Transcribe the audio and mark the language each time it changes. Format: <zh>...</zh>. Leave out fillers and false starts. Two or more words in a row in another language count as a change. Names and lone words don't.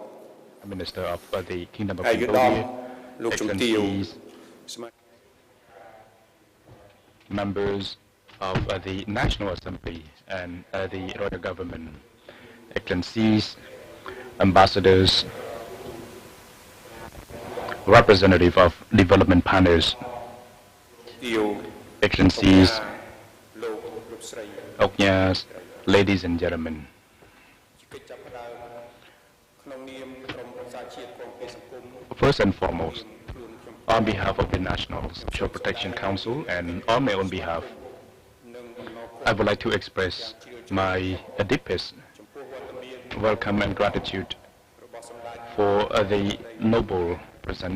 <en>Minister of the Kingdom of</en> <km>ឯកឧត្តម</km> <en>Cambodia,</en> <km>លោកជំទាវ</km> <en>Excellencies, members of the National Assembly and the Royal Government, Excellencies, ambassadors, representative of development partners,</en> <km>ទាវ</km> <en>Excellencies,</en> <km>លោកស្រី</km> <en>Oknyas, ladies and gentlemen.</en> <km>ជាកិច្ចចាប់ផ្ដើមក្នុងនាមក្រុមប្រឹក្សាជាតិក្រមពេលសង្គម</km> <en>First and foremost, on behalf of the National Social Protection Council and on my own behalf, I would like to express my deepest welcome and gratitude for the noble presence</en>